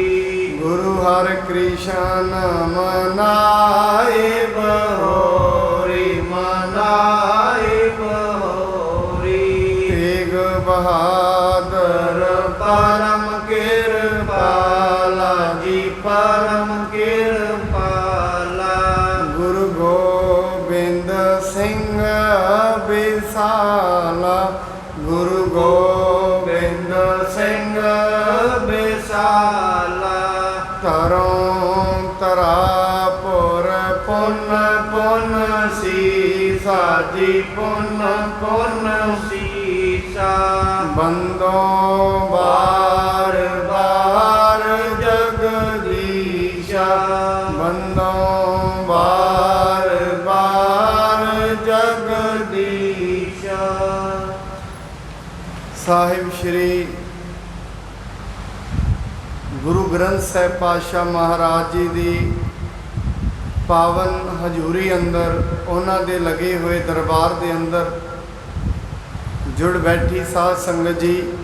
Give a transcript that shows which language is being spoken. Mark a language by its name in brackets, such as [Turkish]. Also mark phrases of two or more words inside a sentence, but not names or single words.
[Hindi] गुरु हर कृष्ण मनाए बहोरी, मनाए बहोरी। तेग बहादुर परम कृपाला जी, परम कृपाला। गुरु गोबिंद सिंह विसाला, गुरु गोबिंद सिंह विसाला। तरों तरापुर पुन पुन सीसा जी, पुन पुन सीसा। बंदों बार बार जगदीशा, बंदों बार बार जगदीशा। [Punjabi] ਸਾਹਿਬ ਸ੍ਰੀ ਗੁਰੂ ਗ੍ਰੰਥ ਸਾਹਿਬ ਪਾਤਸ਼ਾਹ ਮਹਾਰਾਜ ਜੀ ਕੀ ਪਾਵਨ ਹਜ਼ੂਰੀ ਅੰਦਰ, ਉਨ੍ਹਾਂ ਦੇ ਲੱਗੇ ਹੋਏ ਦਰਬਾਰ ਕੇ ਅੰਦਰ ਜੁੜ ਬੈਠੀ ਸਾਧ ਸੰਗਤ ਜੀ,